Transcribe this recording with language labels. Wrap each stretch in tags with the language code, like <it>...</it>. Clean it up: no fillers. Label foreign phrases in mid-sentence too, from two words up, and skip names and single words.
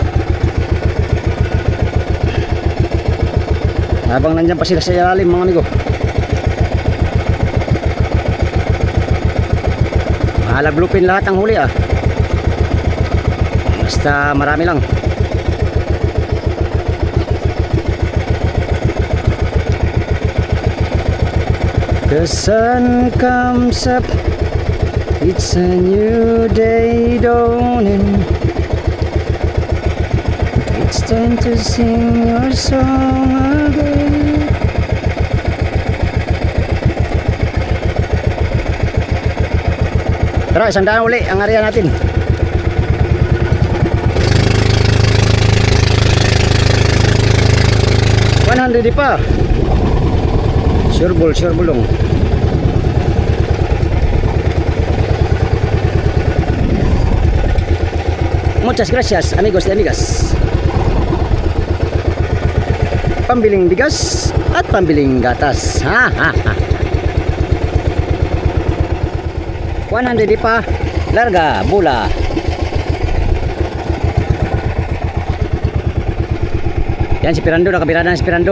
<tl>Habang nandyan pa sila sa ilalim mga amigo. Mahala bluefin lahat ang huli Basta marami lang.</tl> <en>The sun comes up, it's a new day dawning. It's time to sing your song again.</en> <tl>Tara, 100 uli ang area natin. $100 pa. Sure bulong.</tl> <es>Muchas gracias amigos y amigas.</es> <tl>Pambiling bigas at pambiling gatas. 100 pa. Larga bola. Yan si Pirando, nakabirada na si Pirando.</tl>